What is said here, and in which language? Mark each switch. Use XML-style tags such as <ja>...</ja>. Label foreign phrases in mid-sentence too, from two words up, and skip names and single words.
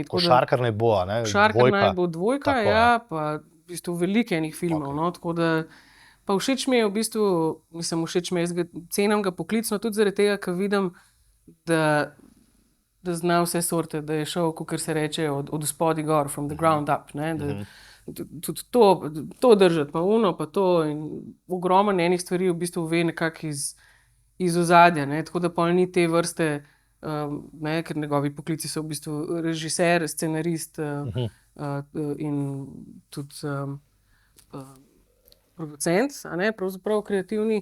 <sl>Košarkar naj bo, Košarkar naj bo dvojka, ja, pa v bistvu veliko enih filmov, tako da Pa všeč mi je v bistvu, všeč mi je, jaz ga cenim ga poklicno, tudi zaradi tega, ker vidim, da zna vse sorte, da je šel, kakor se reče, od spodaj gor,</sl> <en>from the ground up.</en> <sl>Ne, tudi to držati, pa uno, pa to. In ogromno enih stvari v bistvu ve nekako iz ozadja. Tako da pol ni te vrste, ker njegovi poklici so v bistvu režiser, scenarist in tudi producent, pravzaprav kreativni.</sl>